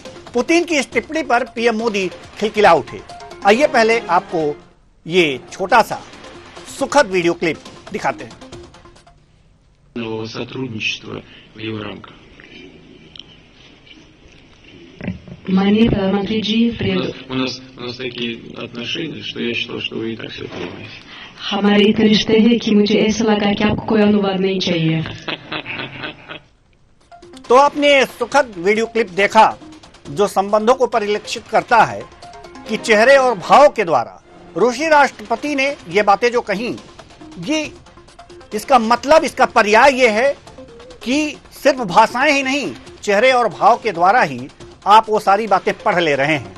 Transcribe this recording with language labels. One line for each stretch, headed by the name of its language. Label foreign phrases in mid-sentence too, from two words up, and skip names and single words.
Hindi: पुतिन की इस टिप्पणी पर पीएम मोदी खिलखिला उठे। आइए पहले आपको ये छोटा सा सुखद वीडियो क्लिप दिखाते हैं। माननीय प्रधानमंत्री जी,
Russian: у нас такие отношения, что я считал, что вы и так все понимаете.
Hindi: हमारे इतने रिश्ते हैं कि मुझे ऐसा लगा कि आपको कोई अनुवाद नहीं चाहिए। तो आपने सुखद वीडियो क्लिप देखा जो संबंधों को परिलक्षित करता है कि चेहरे और भाव के द्वारा रूसी राष्ट्रपति ने ये बातें जो कही, ये इसका मतलब, इसका पर्याय ये है कि सिर्फ भाषाएं ही नहीं, चेहरे और भाव के द्वारा ही आप वो सारी बातें पढ़ ले रहे हैं।